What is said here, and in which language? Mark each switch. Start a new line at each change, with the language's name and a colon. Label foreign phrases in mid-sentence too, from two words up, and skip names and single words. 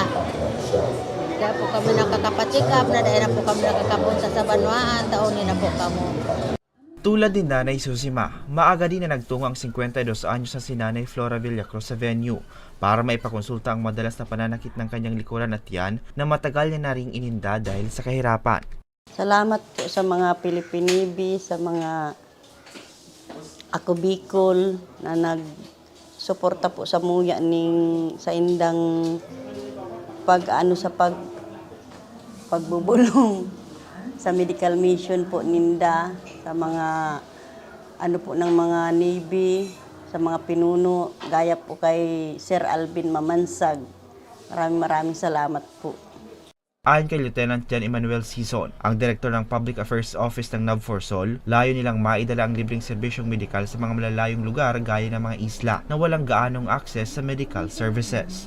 Filipino: Kaya po kami nakakapatikap na dahil na po kami nakakapunta sa Banwaan, taonin na po kamo. Tulad din Nanay Susima, maaga din na nagtungo ang 52 anyos sa si Nanay Flora Villacruz sa venue para maipakonsulta ang madalas na pananakit ng kanyang likuran at tiyan na matagal niya na ring ininda dahil sa kahirapan. Salamat po sa mga Pilipinibi,
Bikol: sa mga Ako Bicol na nagsuporta po sa muya sa indang pagbubulong sa
English: medical mission
Bikol: po ninda, sa mga ng mga Navy,
Filipino: sa mga pinuno, gaya po kay Sir Alvin Mamansag. Maraming salamat po. Ayon kay Lieutenant Jan Emmanuel Sison, ang Director ng Public Affairs Office ng NAV4SOL, layo nilang maidala ang libreng serbisyong medikal sa mga malalayong lugar gaya ng mga isla na walang gaanong access sa
English: medical services.